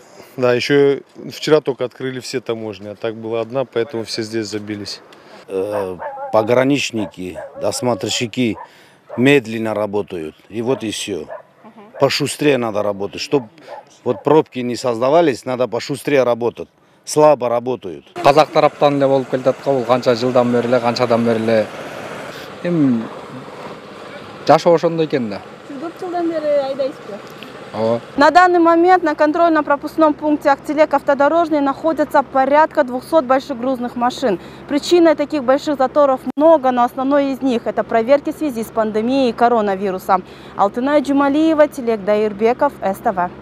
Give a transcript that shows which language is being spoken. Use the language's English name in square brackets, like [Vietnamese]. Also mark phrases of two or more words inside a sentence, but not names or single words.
[Russian] Да, еще вчера только открыли все таможни, а так была одна, поэтому все здесь забились. Пограничники, досмотрщики медленно работают. И вот и все. Пошустрее надо работать. Чтобы вот пробки не создавались, надо пошустрее работать. Слабо работают. [Kyrgyz] Казак тараптан эле болуп келатат го, бул канча жылдан бери эле, канчадан бери эле. Эми жашоо ошондой экен да. Сиз көп жылдан бери айдайсызбы? Ооба. [Russian] На данный момент на контрольно-пропускном пункте Актилек-Автодорожный находится порядка 200 большегрузных машин. Причиной таких больших заторов много, но основной из них – это проверки в связи с пандемией коронавируса. Алтынай Джумалиева, Телек Даирбеков, СТВ.